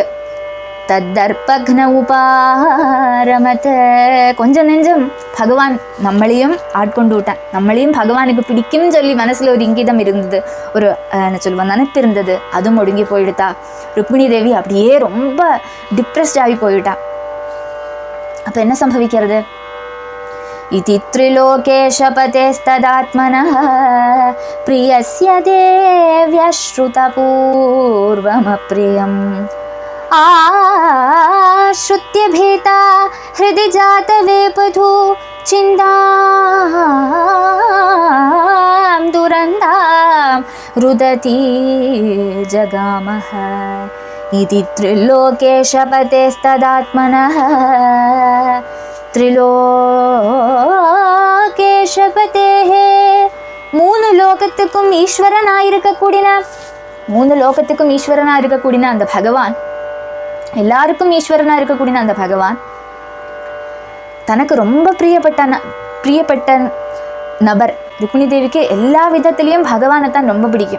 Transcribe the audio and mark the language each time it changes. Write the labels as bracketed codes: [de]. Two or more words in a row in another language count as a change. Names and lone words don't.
[sa] तद्दर्पघ्न उपारमत, [ta] கொஞ்சம் நெஞ்சம் பகவான் நம்மளையும் ஆட்கொண்டு விட்டான். நம்மளையும் பகவானுக்கு பிடிக்கும்னு சொல்லி மனசில் ஒரு இங்கிதம் இருந்தது, ஒரு என்ன சொல்லுவாங்க நினைப்பு இருந்தது, அதுவும் ஒடுங்கி போயிடுதா. ருக்மிணி தேவி அப்படியே ரொம்ப டிப்ரெஸ்ட் ஆகி போயிட்டா. அப்போ என்ன சம்பவிக்கிறது? [sa] इति त्रिलोकेशपतेस्तदात्मनः प्रियस्य देव्यश्रुतपूर्वमप्रियम् आश्रुत्य भीता हृदि जातवेपथु चिन्तां दुरन्तां रुदती जगामः इति त्रिलोकेशपतेस्तदात्मनः [ta] त्रिलोकेशपतेः மூணு லோகத்துக்கும் ஈஸ்வரனா இருக்கக்கூடிய அந்த பகவான், எல்லாருக்கும் ஈஸ்வரனா இருக்கக்கூடிய அந்த பகவான் தனக்கு ரொம்ப பிரியப்பட்ட நபர் ருக்மிணி தேவிக்கு எல்லா விதத்திலையும் பகவானை தான் ரொம்ப பிடிக்கும்.